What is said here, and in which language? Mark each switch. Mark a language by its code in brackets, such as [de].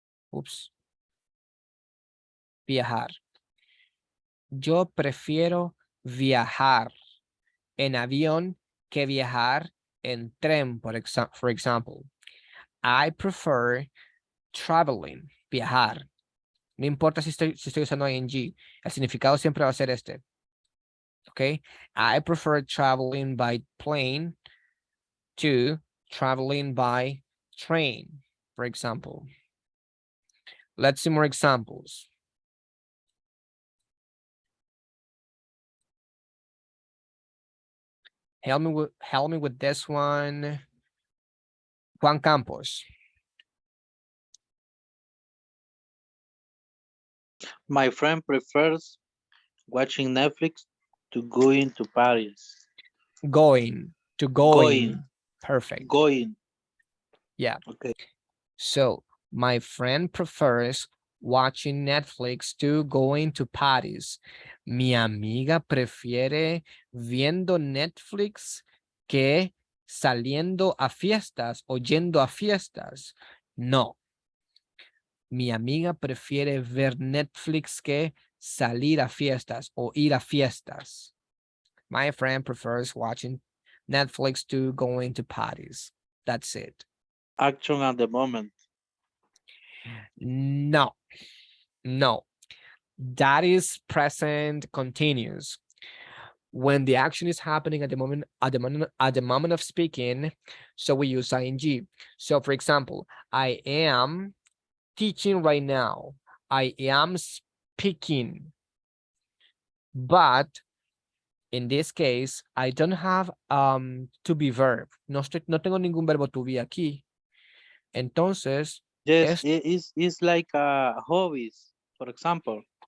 [es] Ups. Viajar. Yo prefiero viajar en avión que viajar en tren, [en] for example. I prefer traveling, viajar. [es] No importa si estoy usando ing, el significado siempre va a ser este. [en] Okay, I prefer traveling by plane to traveling by train, for example. Let's see more examples. Help me with this one. Juan Campos. My friend prefers watching Netflix to going to Paris. Going. Perfect. Going. Yeah. Okay. So my friend prefers watching Netflix to going to parties. [es] Mi amiga prefiere viendo Netflix que saliendo a fiestas o yendo a fiestas. No. Mi amiga prefiere ver Netflix que salir a fiestas o ir a fiestas. [en] My friend prefers watching Netflix to going to parties. That's it. Action at the moment. No. That is present continuous. When the action is happening at the moment of speaking, so we use ing. So for example, I am teaching right now. I am speaking. But in this case, I don't have to be verb. [es] No tengo ningún verbo to be aquí. Entonces, [en] Yes, it's like hobbies, for example.